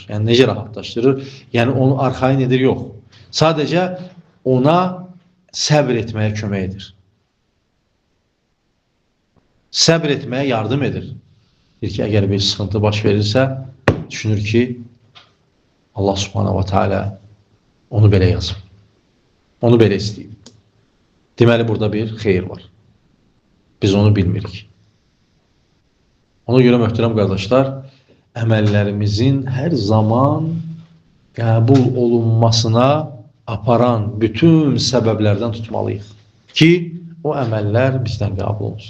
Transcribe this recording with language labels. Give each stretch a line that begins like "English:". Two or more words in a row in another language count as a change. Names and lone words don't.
Azerbaijani: Yəni necə rahatlaşdırır? Yəni onu arxain edir, yox. Sadəcə ona səbr etməyə kömək edir. Səbr etməyə yardım edir. Deyir ki, əgər bir sıxıntı baş verirsə, düşünür ki,
Arabic: الله سبحانه وتعالى
Azerbaijani: onu belə yazıb. Onu belə istəyib. Deməli, burada bir xeyir var. Biz onu bilmirik. Ona görə möhtərəm qardaşlar, əməllərimizin hər zaman qəbul olunmasına aparan bütün səbəblərdən tutmalıyıq ki, o əməllər bizdən qəbul olunsun.